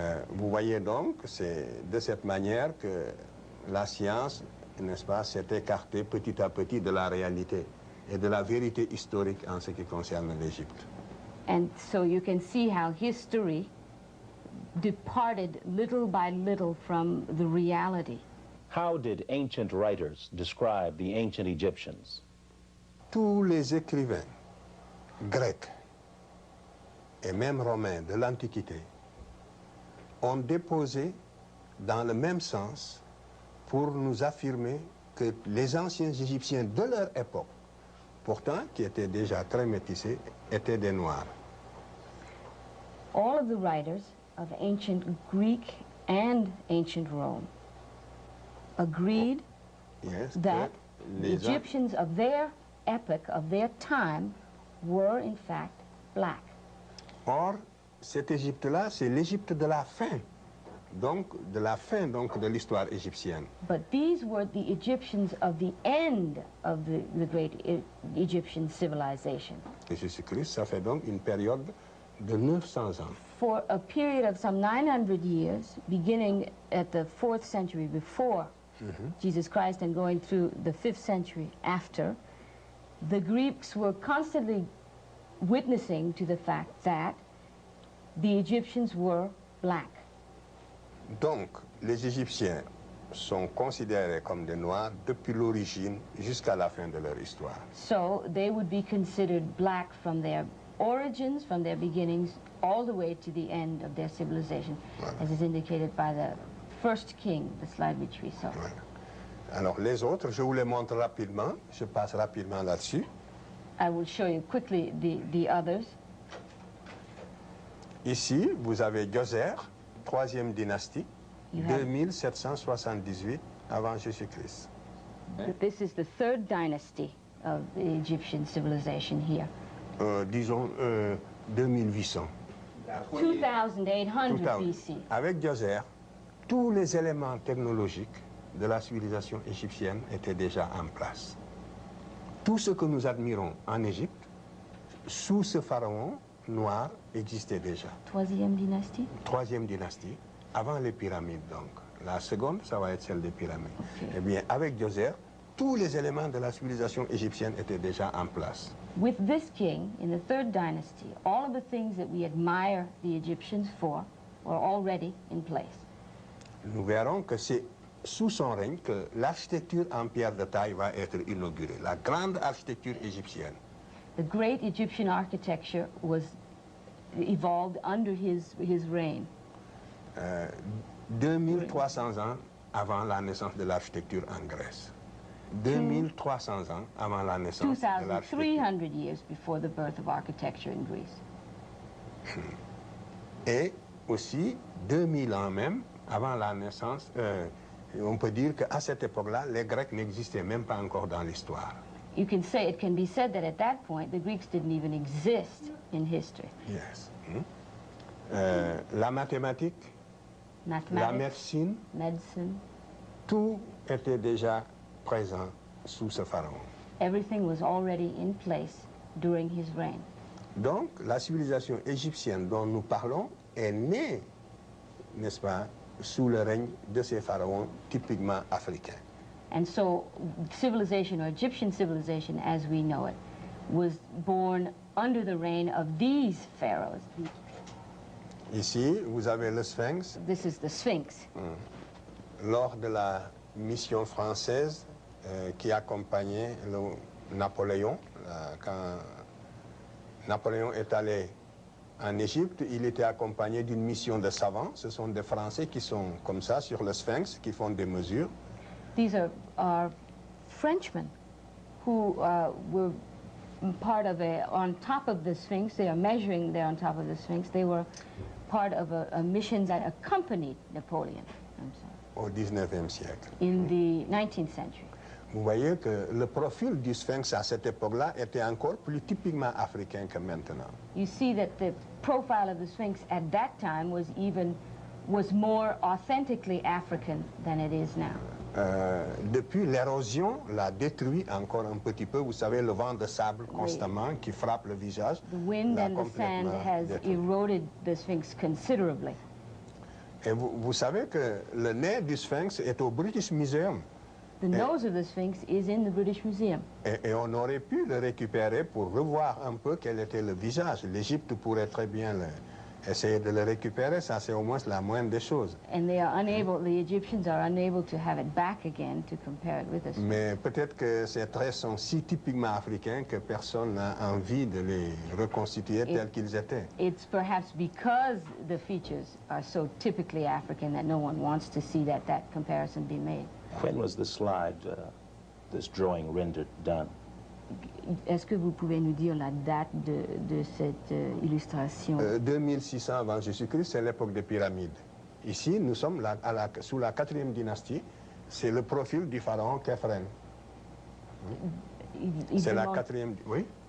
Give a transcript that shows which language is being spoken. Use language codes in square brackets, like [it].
[fr] Vous voyez donc, c'est de cette manière que la science, n'est-ce pas, s'est écartée petit à petit de la réalité et de la vérité historique en ce qui concerne l'Égypte. [en] And so you can see how history departed little by little from the reality. How did ancient writers describe the ancient Egyptians? [fr] Tous les écrivains grecs et même romains de l'Antiquité ont déposé dans le même sens pour nous affirmer que les anciens Égyptiens de leur époque, pourtant qui étaient déjà très métissés, étaient des Noirs. [en] All of the writers of ancient Greek and ancient Rome agreed that the Egyptians of their epoch, of their time, were in fact black. [fr] Or, cette Égypte-là, c'est l'Égypte de la fin, donc de l'histoire égyptienne. [en] But these were the Egyptians of the end of the great Egyptian civilization. [fr] Et Jésus-Christ, ça fait donc une période de 900 ans. [en] For a period of some 900 years, beginning at the 4th century before Jesus Christ and going through the 5th century after, the Greeks were constantly witnessing to the fact that the Egyptians were black. [fr] Donc, les Égyptiens sont considérés comme des Noirs depuis l'origine jusqu'à la fin de leur histoire. [en] So they would be considered black from their origins, from their beginnings, all the way to the end of their civilization, as is indicated by the first king, the slide which we saw. [fr] Alors, les autres, je vous les montre rapidement. Je passe rapidement là-dessus. [en] I will show you quickly the others. [fr] Ici, vous avez Djoser, 3e dynastie, 2778 avant Jésus-Christ. [en] This is the 3rd dynasty of the Egyptian civilization here. [fr] Disons 2800. [en] 2800 BC. [fr] Avec Djoser, tous les éléments technologiques de la civilisation égyptienne étaient déjà en place. Tout ce que nous admirons en Égypte, sous ce pharaon noir, existait déjà. 3e dynastie? 3e dynastie, avant les pyramides donc. La seconde, ça va être celle des pyramides. [en] Okay. [fr] Eh bien, avec Djoser, tous les éléments de la civilisation égyptienne étaient déjà en place. [en] With this king, in the third dynasty, all of the things that we admire the Egyptians for were already in place. [fr] Nous verrons que c'est sous son règne que l'architecture en pierre de taille va être inaugurée, la grande architecture égyptienne. [en] The great Egyptian architecture was evolved under his reign. [fr] 2300 ans avant la naissance de l'architecture en Grèce. 2300 ans avant la naissance de l'architecture. [en] 2,300 years before the birth of architecture in Greece. [fr] Et aussi 2000 ans même avant la naissance, on peut dire qu'à cette époque-là, les Grecs n'existaient même pas encore dans l'histoire. [en] It can be said that at that point, the Greeks didn't even exist in history. Yes. [fr] La mathématique, la [en] Mathematics, [fr] médecine, tout était déjà présent sous ce pharaon. [en] Everything was already in place during his reign. [fr] Donc, la civilisation égyptienne dont nous parlons est née, n'est-ce pas, sous le règne de ces pharaons typiquement africains. [en] And so civilization, or Egyptian civilization as we know it, was born under the reign of these pharaohs. [fr] Ici, vous avez le Sphinx. [en] This is the Sphinx. [fr] Lors de la mission française qui accompagnait Napoléon, quand Napoléon est allé en Égypte, il était accompagné d'une mission de savants. Ce sont des Français qui sont comme ça sur le Sphinx, qui font des mesures. [en] These are Frenchmen who were part of on top of the Sphinx. They are measuring there on top of the Sphinx. They were part of a mission that accompanied Napoleon. I'm sorry. [fr] Au 19e siècle. [en] In the 19th century. [fr] Vous voyez que le profil du Sphinx à cette époque-là était encore plus typiquement africain que maintenant. [en] You see that the profile of the Sphinx at that time was more authentically African than it is now. [fr] Depuis, l'érosion l'a détruit encore un petit peu. Vous savez, le vent de sable constamment qui frappe le visage. [en] The wind and the sand has eroded the Sphinx considerably. [fr] Et vous savez que le nez du Sphinx est au British Museum. [en] The nose of the Sphinx is in the British Museum. [fr] Et on aurait pu le récupérer pour revoir un peu quel était le visage. L'Égypte pourrait très bien essayer de le récupérer. Ça, c'est au moins la moindre des choses. [en] And they are unable, the Egyptians are unable to have it back again to compare it with the Sphinx. [fr] Mais peut-être que ces traits sont si typiquement africains que personne n'a envie de les reconstituer tels qu'ils étaient. [en] It's perhaps because the features are so typically African that no one wants to see that comparison be made. When was the slide, this drawing rendered done? [fr] Est-ce que vous pouvez nous dire la date de cette illustration? 2600 avant Jésus-Christ, c'est l'époque des pyramides. Ici, nous sommes sous la 4e dynastie. C'est le profil du pharaon Khéphren. C'est la 4e... Oui?